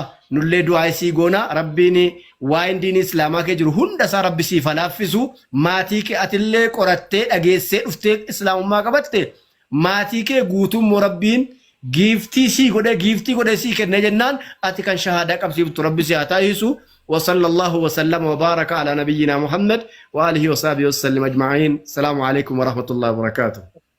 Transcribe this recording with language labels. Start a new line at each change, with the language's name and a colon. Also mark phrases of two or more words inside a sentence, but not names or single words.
Oromo: Nullee du'aa isii goona rabbiin waa'een diinii islaamaa kee jiru hunda isaa rabbi siif laaffisu maatii kee atillee qorattee dhageessee dhuftee islaamummaa qabatte maatii kee guutummoo rabbiin giiftii godhee sii kennee jennaan ati kan shahaadaa qabsiiftu rabbi si haa taasisu
Arabic: وصلى الله وسلم وبارك على نبينا محمد وآله وصحبه وسلم أجمعين السلام عليكم ورحمة الله وبركاته